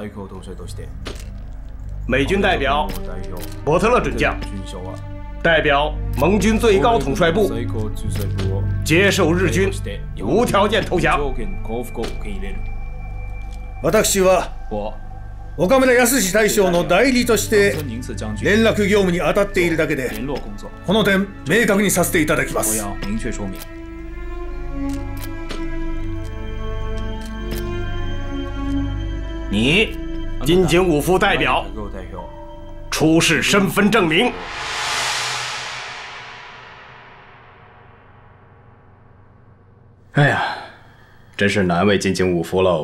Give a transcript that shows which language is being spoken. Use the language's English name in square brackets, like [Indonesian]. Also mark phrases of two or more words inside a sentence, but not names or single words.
[Chinese] 美军代表伯特勒准将，代表盟军最高统帅部，接受日军无条件投降。 [Japanese] 私は岡村康史大将の代理として連絡業務に当たっているだけで、この点明確にさせていただきます。 [Chinese] 你金井武夫代表出示身份证明。哎呀，真是难为金井武夫喽。